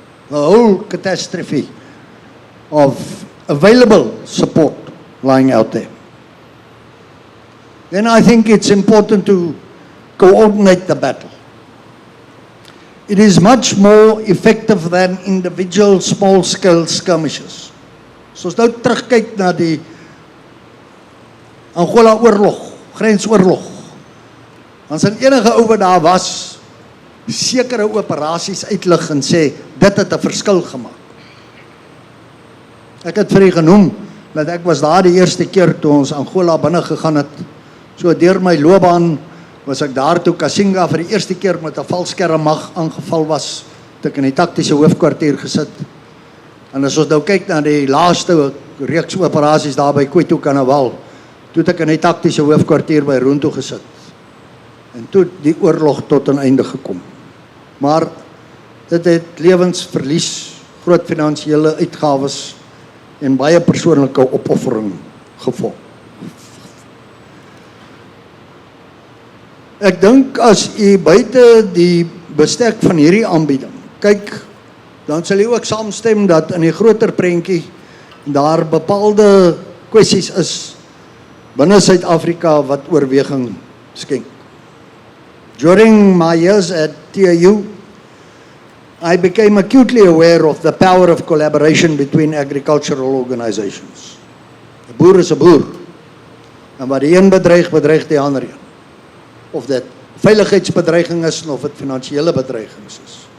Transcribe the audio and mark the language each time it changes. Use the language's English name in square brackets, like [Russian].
[English] The whole catastrophe of available support lying out there. Then I think it's important to coordinate the battle. It is much more effective than individual small-scale skirmishes. [Afrikaans] So as nou terugkyk na die Angola oorlog, grensoorlog, dan sal enige ou wat daar was, sekere operasies uitlig en sê, dit het 'n verskil gemaak. Ek het vir u genoem, dat ek was daar die eerste keer toe ons Angola binne gegaan het. So deur my loopbaan was ek daar toe Kasinga vir die eerste keer met 'n valskermmag aangeval was, toe ek in die taktiese hoofkwartier gesit. En as ons nou kyk na die laaste reeks operasies daar by Kwetu Kanawal, toe het ek in die taktiese hoofkwartier by Roontoe gesit. En toe het die oorlog tot 'n einde gekom. Maar dit het lewensverlies, groot finansiële uitgawes en baie persoonlike opoffering gevolg. Ek dink as u buite die bestek van hierdie aanbieding kyk, dan sal u ook saamstem dat in die groter prentjie daar bepaalde kwessies is binne Suid-Afrika wat oorweging skenk. [English] During my years at TAU, I became acutely aware of the power of collaboration between agricultural organizations. [Afrikaans] 'n Boer is 'n boer. En wat die een bedreig, bedreig die ander een. Of dit veiligheidsbedreiging is of dit finansiële bedreigings is.